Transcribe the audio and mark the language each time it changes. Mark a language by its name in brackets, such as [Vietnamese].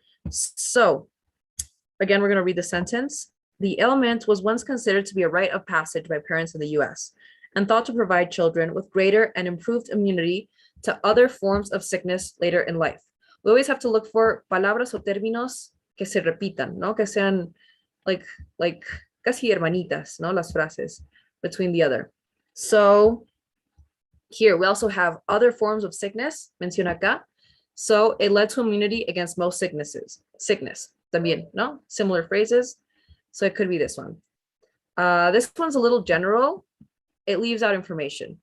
[English] So again, we're going to read the sentence. The ailment was once considered to be a rite of passage by parents in the US and thought to provide children with greater and improved immunity to other forms of sickness later in life. We always have to look for [Spanish] palabras o términos que se repitan, ¿no? Que sean [English] like [Spanish] casi hermanitas, ¿no? Las frases [English] between the other. So here we also have other forms of sickness, [Spanish] menciona acá. [English] So it led to immunity against most sickness, [Spanish] también, ¿no? [English] Similar phrases. So it could be this one. This one's a little general. It leaves out information.